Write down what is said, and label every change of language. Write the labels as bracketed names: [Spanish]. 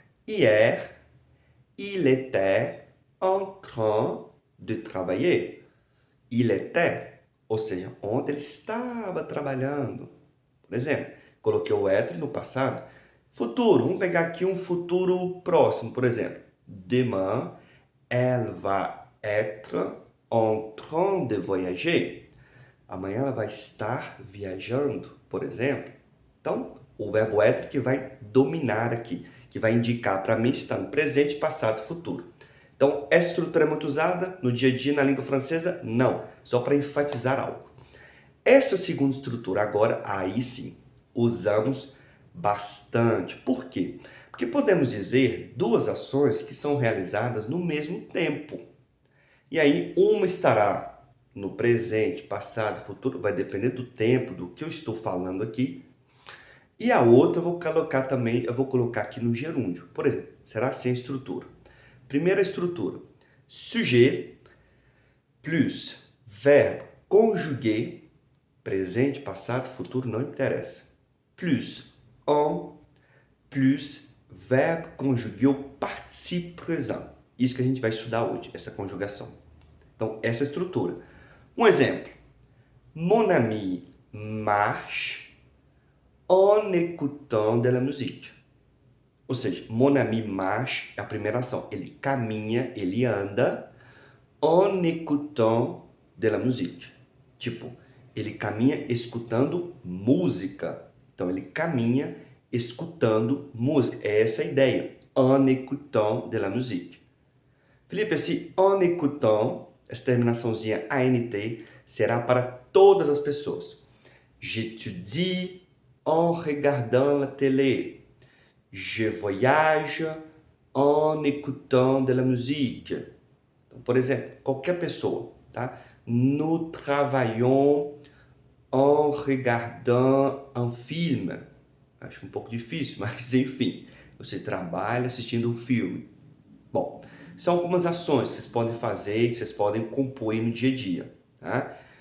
[French] Hier, il était en train de travailler. Il était, [Portuguese] ou seja, ontem ele estava trabalhando. Por exemplo, coloquei o être no passado. Futuro, vamos pegar aqui um futuro próximo, por exemplo. [French] Demain, elle va être en train de voyager. [Portuguese] Amanhã ela vai estar viajando, por exemplo. Então, o verbo être que vai dominar aqui, que vai indicar para mim se está no presente, passado e futuro. Então, essa estrutura é muito usada no dia a dia na língua francesa? Não, só para enfatizar algo. Essa segunda estrutura agora, aí sim, usamos bastante. Por quê? Porque podemos dizer duas ações que são realizadas no mesmo tempo. E aí, uma estará no presente, passado, futuro, vai depender do tempo, do que eu estou falando aqui. E a outra eu vou colocar aqui no gerúndio. Por exemplo, será assim a estrutura. Primeira estrutura, sujet plus verbo conjugué, presente, passado, futuro, não interessa. [French] Plus en, plus verbo conjugué au participe présent. [Portuguese] Isso que a gente vai estudar hoje, essa conjugação. Então, essa estrutura. Um exemplo. [French] Mon ami marche en écoutant de la musique. [Portuguese] Ou seja, [French] mon ami marche [Portuguese] é a primeira ação. Ele caminha, ele anda [French] en écoutant de la musique. [Portuguese] Tipo, ele caminha escutando música. Então, ele caminha escutando música. É essa a ideia. [French] En écoutant de la musique. [Portuguese] Felipe, esse [French] en écoutant, [Portuguese] essa terminaçãozinha ANT, será para todas as pessoas. [French] J'étudie en regardant la télé. Je voyage en écoutant de la musique. [Portuguese] Então, por exemplo, qualquer pessoa, tá? [French] Nous travaillons en regardant un film. [Portuguese] Acho um pouco difícil, mas enfim. Você trabalha assistindo um filme. Bom, são algumas ações que vocês podem fazer, que vocês podem compor no dia a dia, tá?